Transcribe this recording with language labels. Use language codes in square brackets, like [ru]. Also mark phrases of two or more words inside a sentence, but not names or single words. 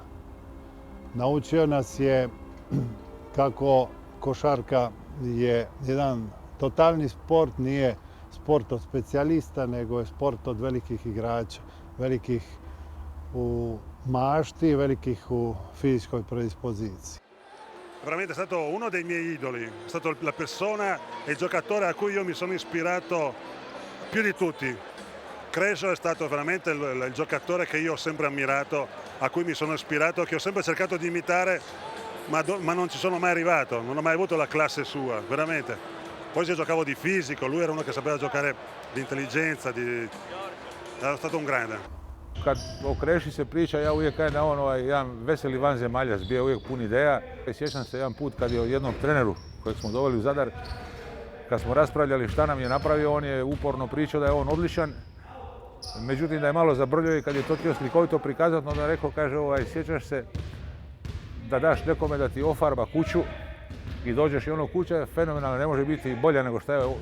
[hr] Naučio nas je kako košarka je jedan totalni sport, nije sport od specijalista, nego je sport od velikih igrača, velikih u mašti, velikih u fizičkoj predispoziciji. [it] Veramente è stato uno dei miei idoli, è stato la persona e il giocatore a cui io mi sono ispirato più di tutti. Crescio è stato veramente il giocatore che io ho sempre ammirato, a cui mi sono ispirato, che ho sempre cercato di imitare, ma non ci sono mai arrivato, non ho mai avuto la classe sua, veramente. Poi se giocavo di fisico, lui era uno che sapeva giocare di intelligenza, era stato un grande. [hr] Kad o Kreši se priča, ja uvijek kažem da on jedan veseli vanzemaljac, bio uvijek pun ideja. Sjećam se jedan put kad je od jednom treneru kojeg smo doveli u Zadar, kad smo raspravljali šta nam je napravio, on je uporno pričao da je on odličan. Međutim, da je malo zabrljio i kad je to htio slikovito prikazati, onda je rekao, kaže, sjećaš se da daš nekome da ti ofarba kuću i dođeš i ono kuća je fenomenalna, ne može biti bolja nego šta je.